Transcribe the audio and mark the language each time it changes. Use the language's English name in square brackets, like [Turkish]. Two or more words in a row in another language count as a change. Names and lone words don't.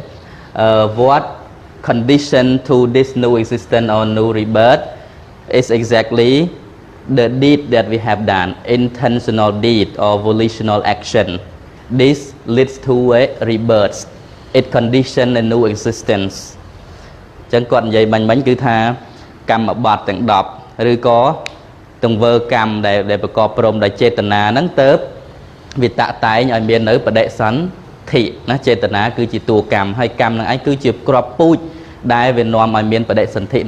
[English] What condition to this new existence or new rebirth is exactly the deed that we have done, intentional deed or volitional action. This leads to a rebirth. It condition a new existence. [Khmer] ចឹងគាត់និយាយមិញគឺថាកម្មបត្តិទាំង10ឬក៏ទង្វើកម្មដែលប្រកបព្រមដោយចេតនាហ្នឹងទៅវាតាក់តែងឲ្យមាននៅបដិសន្ធិណាចេតនាគឺជាតួកម្មហើយកម្មនឹងឯងគឺជាក្របពូជដែលវានាំឲ្យមានបដិសន្ធិនៅ